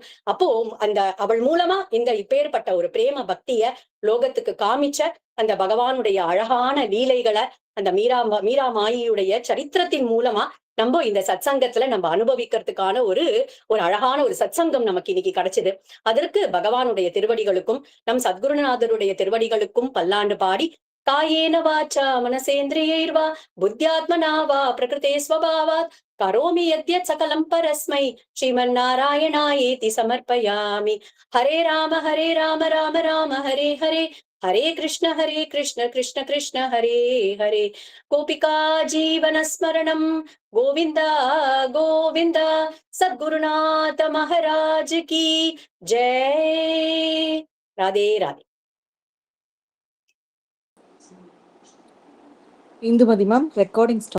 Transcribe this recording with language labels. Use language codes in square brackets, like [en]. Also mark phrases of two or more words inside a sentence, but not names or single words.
[ta] அப்போ அந்த அவள் மூலமா இந்த இப்பேற்பட்ட ஒரு பிரேம பக்திய லோகத்துக்கு காமிச்ச அந்த பகவானுடைய அழகான லீலைகளை அந்த மீரா மாயியுடைய சரித்திரத்தின் மூலமா நம்ம இந்த சத்சங்கத்துல நம்ம அனுபவிக்கிறதுக்கான ஒரு அழகான ஒரு சத்சங்கம் நமக்கு இன்னைக்கு கிடைச்சது. அதற்கு பகவானுடைய திருவடிகளுக்கும் நம் சத்குருநாதருடைய திருவடிகளுக்கும் பல்லாண்டு பாடி [sa] कायेन वाचा मनसेन्द्रियैर्वा बुद्ध्यात्मना वा प्रकृते स्वभावात् करोमि यद्यत् सकलं परस्मै श्रीमन्नारायणायेति समर्पयामि। हरे राम राम राम हरे हरे, हरे कृष्ण कृष्ण कृष्ण हरे हरे। गोपिका जीवनस्मरणं गोविन्द गोविन्द। [hi] सद्गुरुनाथ महाराज की जय। राधे राधे। [ta] இந்துமதி [en] ma'am recording